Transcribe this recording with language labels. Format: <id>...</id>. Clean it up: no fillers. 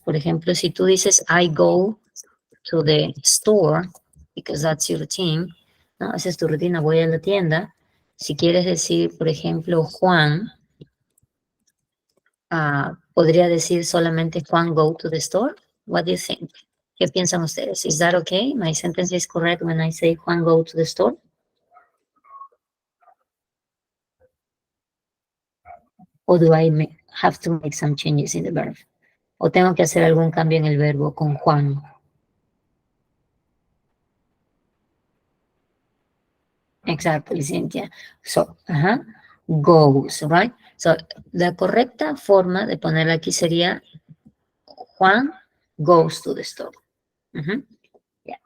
<es>Por ejemplo, si tú dices</es> <en>I go to the store, because that's your routine, ¿no?</en> <es>Esa es tu rutina, voy a la tienda. Si quieres decir, por ejemplo, Juan, podría decir solamente</es> <en>Juan go to the store. What do you think?</en> <es>¿Qué piensan ustedes?</es> <en>Is that okay? My sentence is correct when I say Juan go to the store? Or do I have to make some changes in the verb?</en> <es>¿O tengo que hacer algún cambio en el verbo con Juan?</es> <en>Exactly, Cynthia. So, goes, right?</en> <es>So, la correcta forma de ponerla aquí sería</es> <en>Juan goes to the store.</en> <es>Yeah.</es>